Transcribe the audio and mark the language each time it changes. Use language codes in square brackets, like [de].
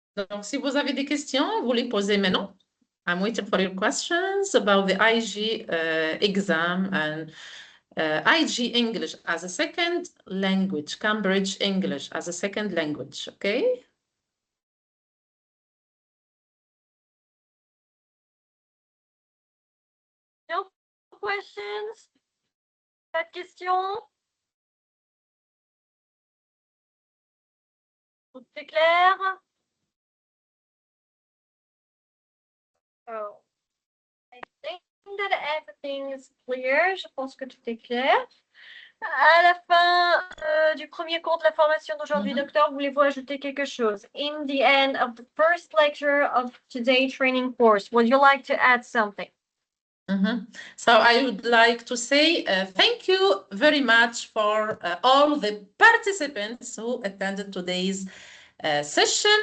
[fr] Donc, si vous avez des questions, vous les posez maintenant. [en] I'm waiting for your questions about the IG exam and IG English as a second language, Cambridge English as a second language, okay? No questions? [fr] Pas de questions? Tout est clair? [en] Oh, I think that everything is clear. [fr] Je pense que tout est clair. À la fin du premier cours de la formation d'aujourd'hui, docteur, voulez-vous ajouter quelque chose? [en] In the end of the first lecture of today's training course, would you like to add something? So I would like to say thank you very much for all the participants who attended today's session.